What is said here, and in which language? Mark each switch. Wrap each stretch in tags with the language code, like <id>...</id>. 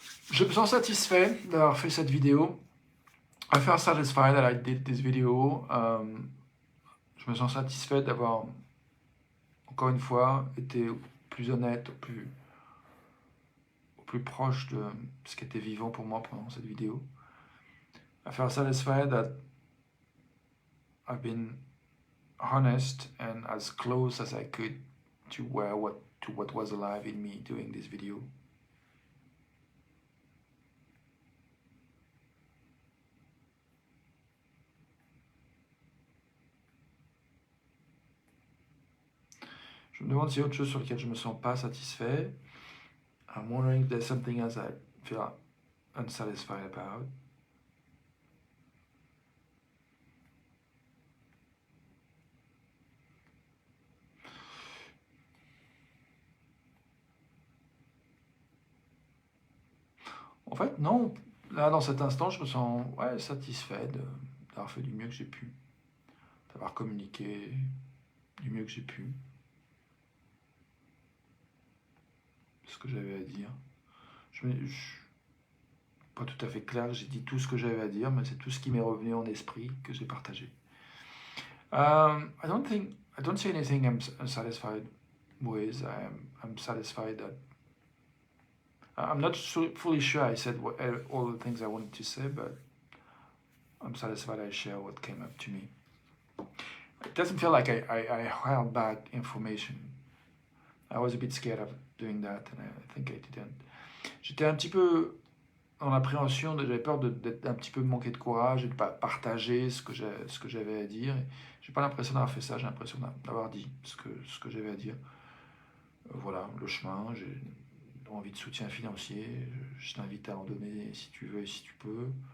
<fr>Je me sens satisfait d'avoir fait cette vidéo.</fr> <en>I feel satisfied that I did this video.</en> <fr>Je me sens satisfait d'avoir, encore une fois, été plus honnête, au plus proche de ce qui était vivant pour moi pendant cette vidéo.</fr> <en>I feel satisfied that I've been honest and as close as I could to what was alive in me doing this video.</en> <fr>Je me demande s'il y a autre chose sur lequel je ne me sens pas satisfait.</fr> <en>I'm wondering if there's something else I feel unsatisfied about.</en> <fr>En fait, non. Là, dans cet instant, je me sens satisfait d'avoir fait du mieux que j'ai pu. D'avoir communiqué du mieux que j'ai pu. Ce que j'avais à dire. Je pas tout à fait clair, j'ai dit tout ce que j'avais à dire, mais c'est tout ce qui m'est revenu en esprit que j'ai partagé.</fr> <en>I don't see anything I'm satisfied with. I'm satisfied that I'm not fully sure I said all the things I wanted to say, but I'm satisfied I share what came up to me. It doesn't feel like I held back information. I was a bit scared of doing that, and I think I didn't.</en> <fr>J'étais un petit peu en appréhension, j'avais peur d'être un petit peu manquer de courage et de pas partager ce que j'avais à dire. J'ai pas l'impression d'avoir fait ça, j'ai l'impression d'avoir dit ce que j'avais à dire. Voilà, le chemin, j'ai envie de soutien financier, je t'invite à en donner si tu veux et si tu peux.</fr>